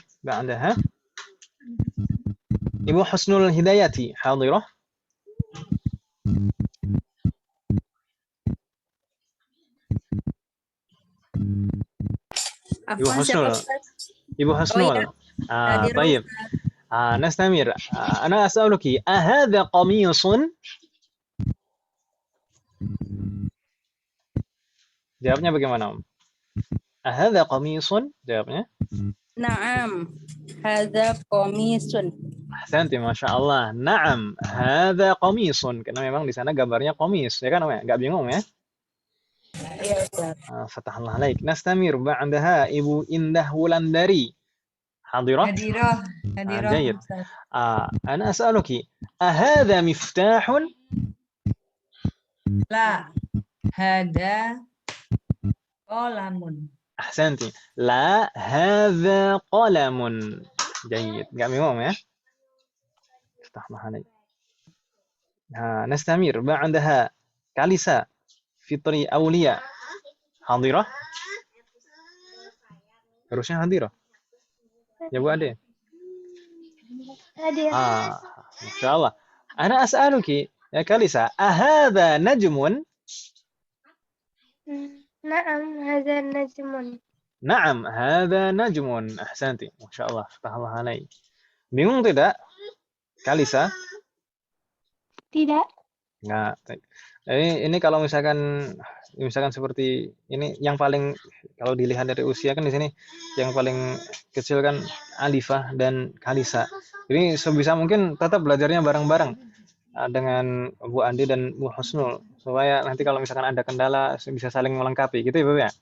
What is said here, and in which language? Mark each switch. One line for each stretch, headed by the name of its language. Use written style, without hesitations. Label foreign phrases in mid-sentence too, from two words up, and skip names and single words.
Arabic: Ba'daha Ibu Husnul Hidayati hadirah?
Indonesian: Ibu Husnul. Ibu Husnul.
Arabic: طيب. نستمر. أنا أسألك أهذا قميص؟
Indonesian: Jawabnya bagaimana,
Arabic: Om? أهذا قميص? Jawabnya? نعم، هذا قميص. أحسنت، ما شاء الله. نعم، هذا قميص.
Indonesian: Karena memang di sana gambarnya qamis, ya kan, Om? Nggak bingung ya? Iya, Ustaz.
Arabic: فتح الله عليك. نستمر. Ba'daha Ibu Indah Wulandari. حاضرة? حاضرة. جيد. أنا أسألك، أهذا مفتاح? لا. هذا قلم. أحسنت. لا هذا قلم. جيد.
Indonesian: Enggak bingung ya?
Arabic: فتح الله عليك. نستمر. Ba'daha Kalisa Fitri Aulia.
Indonesian: Hadirah? Harusnya hadirah. Ya Bu Ade. Hadir.
Arabic: ما شاء الله. أنا أسألك يا Kalisa، أهذا نجم? نعم، هذا نجم. نعم، هذا نجم. أحسنت. ما شاء الله. فتح الله عليك.
Indonesian: Bingung tidak, Kalisa? Tidak. Nah, ini kalau misalkan seperti ini, yang paling kalau dilihat dari usia kan di sini yang paling kecil kan Alifah dan Kalisa. Ini sebisa mungkin tetap belajarnya bareng-bareng dengan Bu Andi dan Bu Husnul supaya nanti kalau misalkan ada kendala bisa saling melengkapi gitu ya Bu ya.